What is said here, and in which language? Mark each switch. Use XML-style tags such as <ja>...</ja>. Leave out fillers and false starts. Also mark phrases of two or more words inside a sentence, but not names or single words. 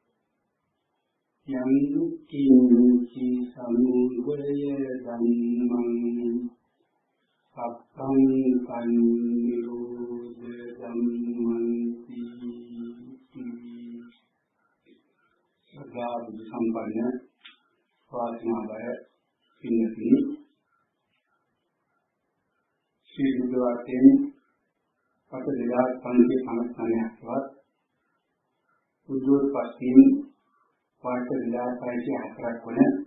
<pi>යං කිංචි සමුදය ධම්මං සත්තං සංනිරෝධ ධම්මං</pi> <si>සදා බුද්ධ සම්පන්න වාසනාවය පින්නති ශ්‍රී බුද්ධ වාක්‍යයෙන් පත 2559ක්වත් බුද්ධෝත්පත්තියෙන් වාර්ත 2604ක් වන</si>